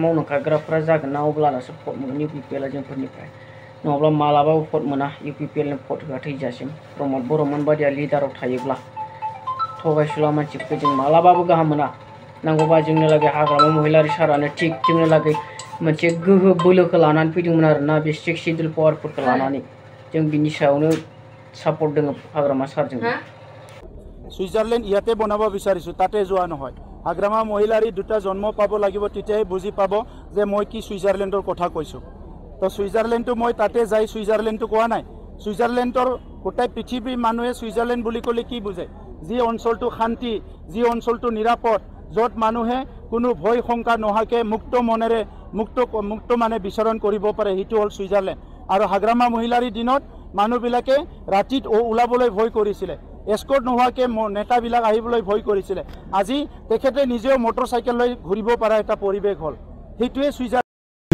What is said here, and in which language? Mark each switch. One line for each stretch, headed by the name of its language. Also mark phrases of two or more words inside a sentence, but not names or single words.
Bodo: मावनो ओंखारग्राफ्रा जागोन ना अब्लानासो भट मोनगोन इउपिपिएलआ जोंफोरनिफ्राय नङाब्ला मालाबाबो भट मोना इउपिपिएलनि भट होआ थैजासिम प्रमद बर'मोन बादिया लिडाराव थायोब्ला थगायसुला मानसिफोरखौ जों मालाबाबो गाहाम मोना नांगौबा जोंनो लागै हाग्रामा महिलारि सारानो थिग जोंनो लागै मोनसे गोहो बोलोखौ लानानै फैदोंमोन आरोना बे 6 शिड्युल पावारफोरखौ लानानै जों बिनि सायावनो सापर्ट दङ हाग्रामा सारजों
Assamese: सुइजारलेण्ड ইয়াতে বনাব বিচাৰিছো তাতে যোৱা নহয় হাগ্ৰামা মহিলাৰী দুটা জন্ম পাব লাগিব তেতিয়াই বুজি পাব যে মই কি সুইজাৰলেণ্ডৰ কথা কৈছো তো সুইজাৰলেণ্ডটো মই তাতে যাই সুইজাৰলেণ্ডটো কোৱা নাই সুইজাৰলেণ্ডৰ গোটেই পৃথিৱীৰ মানুহে সুইজাৰলেণ্ড বুলি ক'লে কি বুজে যি অঞ্চলটো শান্তি যি অঞ্চলটো নিৰাপদ য'ত মানুহে কোনো ভয় শংকা নোহাকে মুক্ত মনেৰে মুক্ত মানে বিচৰণ কৰিব পাৰে সেইটো হ'ল সুইজাৰলেণ্ড আৰু হাগ্ৰামা মহিলাৰী দিনত মানুহবিলাকে ৰাতিত ওলাবলৈ ভয় কৰিছিলে এস্কৰ্ট নোহোৱাকে নেতাবিলাক আহিবলৈ ভয় কৰিছিলে আজি তেখেতে নিজেও মটৰচাইকেল লৈ ঘূৰিব পৰা এটা পৰিৱেশ হ'ল সেইটোৱে সুইজাৰলেণ্ড